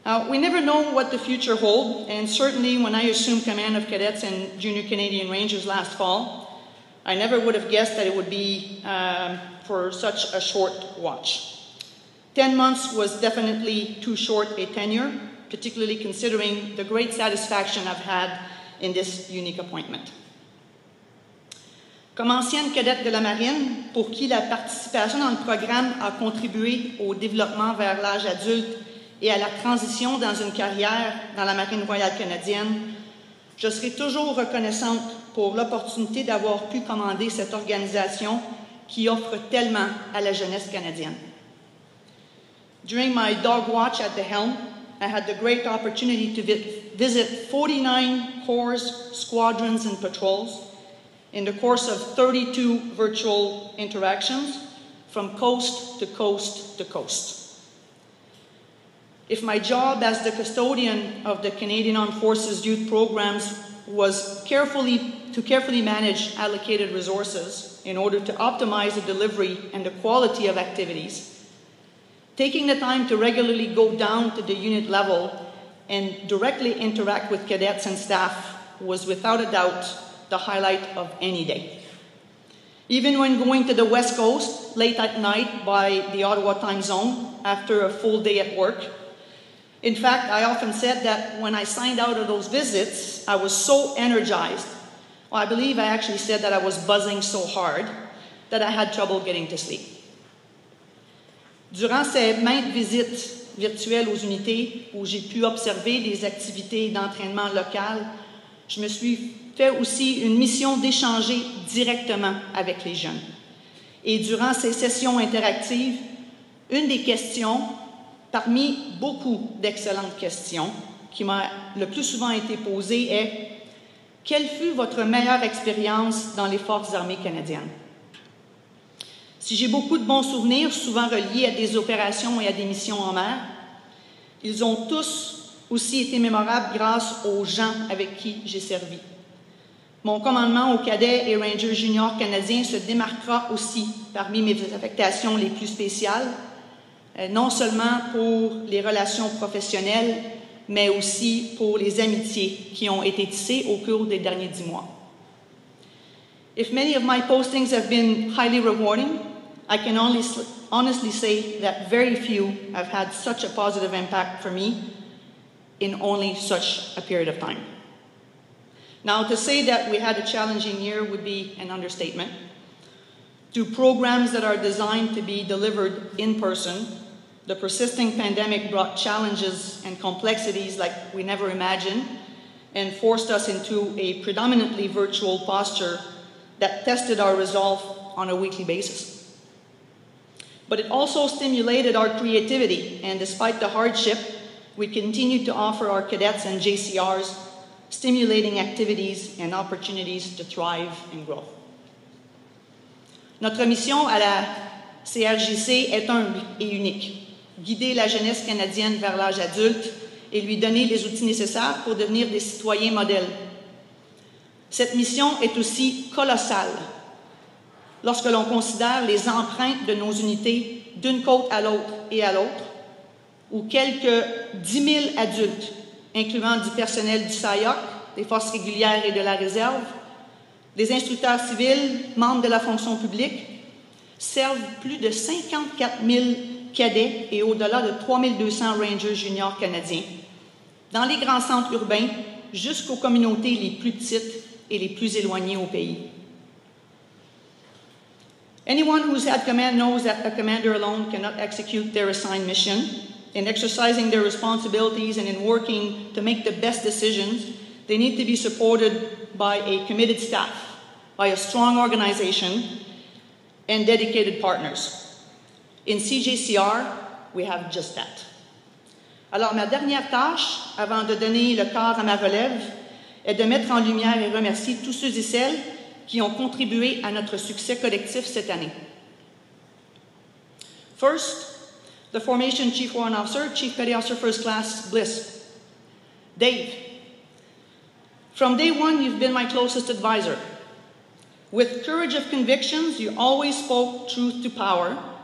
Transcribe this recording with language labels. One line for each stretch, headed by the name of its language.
English: We never know what the future holds, and certainly when I assumed command of cadets and junior Canadian Rangers last fall, I never would have guessed that it would be for such a short watch. 10 months was definitely too short a tenure, particularly considering the great satisfaction I've had in this unique appointment.
French: Comme ancienne cadette de la marine, pour qui la participation dans le programme a contribué au développement vers l'âge adulte et à la transition dans une carrière dans la Marine royale canadienne, je serai toujours reconnaissante pour l'opportunité d'avoir pu commander cette organisation qui offre tellement à la jeunesse canadienne.
English: During my dog watch at the helm, I had the great opportunity to visit 49 corps, squadrons, and patrols in the course of 32 virtual interactions from coast to coast to coast. If my job as the custodian of the Canadian Armed Forces youth programs was to carefully manage allocated resources in order to optimize the delivery and the quality of activities, taking the time to regularly go down to the unit level and directly interact with cadets and staff was without a doubt the highlight of any day. Even when going to the West Coast late at night by the Ottawa time zone after a full day at work. In fact, I often said that when I signed out of those visits, I was so energized. Well, I believe I actually said that I was buzzing so hard that I had trouble getting to sleep.
French: Durant ces maintes visites virtuelles aux unités où j'ai pu observer des activités d'entraînement locales, je me suis fait aussi une mission d'échanger directement avec les jeunes. Et durant ces sessions interactives, une des questions, parmi beaucoup d'excellentes questions, qui m'a le plus souvent été posée est « Quelle fut votre meilleure expérience dans les Forces armées canadiennes? » Si j'ai beaucoup de bons souvenirs, souvent reliés à des opérations et à des missions en mer, ils ont tous aussi été mémorables grâce aux gens avec qui j'ai servi. Mon commandement aux cadets et Rangers juniors canadiens se démarquera aussi parmi mes affectations les plus spéciales, non seulement pour les relations professionnelles, mais aussi pour les amitiés qui ont été tissées au cours des derniers 10 mois.
English: If many of my postings have been highly rewarding, I can honestly say that very few have had such a positive impact for me in only such a period of time. Now, to say that we had a challenging year would be an understatement. To programs that are designed to be delivered in person, the persisting pandemic brought challenges and complexities like we never imagined and forced us into a predominantly virtual posture that tested our resolve on a weekly basis. But it also stimulated our creativity, and despite the hardship, we continued to offer our cadets and JCRs stimulating activities and opportunities to thrive and grow.
French: Notre mission à la CRJC est humble et unique. Guider la jeunesse canadienne vers l'âge adulte et lui donner les outils nécessaires pour devenir des citoyens modèles. Cette mission est aussi colossale lorsque l'on considère les empreintes de nos unités d'une côte à l'autre et à l'autre, où quelques 10 000 adultes, incluant du personnel du SAIOC, des forces régulières et de la réserve, des instructeurs civils, membres de la fonction publique, servent plus de 54 000 cadets et au-delà de 3 200 Rangers juniors canadiens, dans les grands centres urbains jusqu'aux communautés les plus petites et les plus éloignées au pays.
English: Anyone who's had command knows that a commander alone cannot execute their assigned mission. In exercising their responsibilities and in working to make the best decisions, they need to be supported by a committed staff, by a strong organization, and dedicated partners. In CJCR, we have just that.
French: Alors, ma dernière tâche, avant de donner le corps à ma relève, est de mettre en lumière et remercier tous ceux et celles qui ont contribué à notre succès collectif cette année.
English: First, the Formation Chief Warrant Officer, Chief Petty Officer First Class Bliss. Dave, from day one, you've been my closest advisor. With courage of convictions, you always spoke truth to power